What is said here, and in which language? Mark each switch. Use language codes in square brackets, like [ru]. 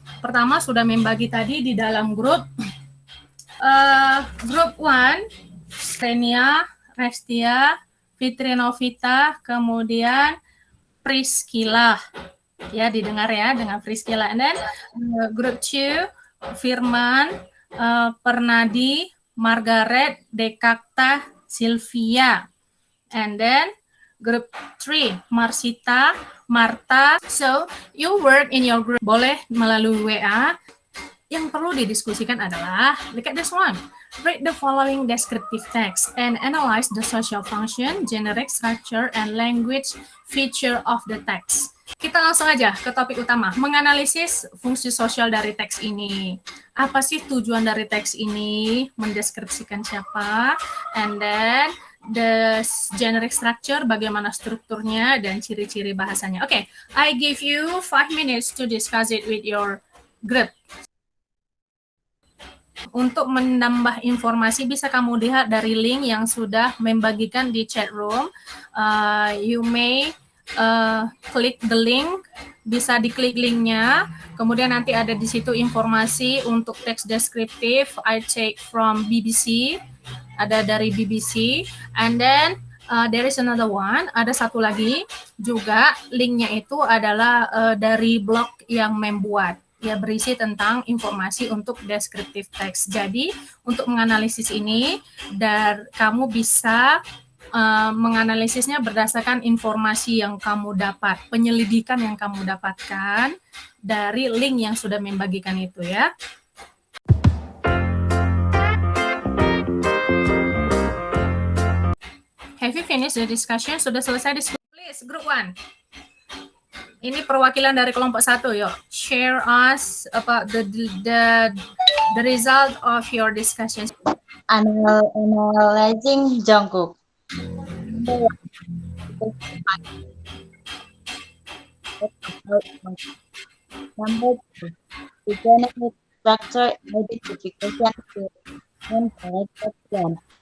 [id] Pertama sudah membagi tadi di dalam grup. Group 1, Xenia, Restia, Fitri Novita, kemudian Priscilla. Ya, didengar ya dengan Priscilla. [en] And then group 2, Firman, Pernadi, Margaret, Dekakta, Sylvia. And then Group 3, Marsita, Marta. So, you work in your group. [id] Boleh melalui WA. Yang perlu didiskusikan adalah, [en] look at this one. Read the following descriptive text and analyze the social function, generic structure, and language feature of the text. [id] Kita langsung aja ke topik utama, menganalisis fungsi sosial dari teks ini. Apa sih tujuan dari teks ini? Mendeskripsikan siapa? [en] And then the generic structure, [id] bagaimana strukturnya dan ciri-ciri bahasanya. [en] Oke, I give you 5 minutes to discuss it with your group. [id] Untuk menambah informasi bisa kamu lihat dari link yang sudah membagikan di chat room. [en] You may klik the link, [id] bisa diklik linknya. Kemudian nanti ada di situ informasi untuk teks deskriptif. [en] I take from BBC, [id] ada dari BBC. [en] And then there is another one, [id] ada satu lagi juga linknya itu adalah dari blog yang membuat. Ya, berisi tentang informasi untuk deskriptif teks. Jadi, untuk menganalisis ini, kamu bisa menganalisisnya berdasarkan informasi yang kamu dapat, penyelidikan yang kamu dapatkan dari link yang sudah membagikan itu ya. [en] Have you finished the discussion? [id] Sudah selesai diskusi? [en] Please, group 1. [id] Ini perwakilan dari kelompok 1, yuk. [en] Share us about the result of your discussion. Analyzing Jungkook. Number 2, the generic structure identification and characterization.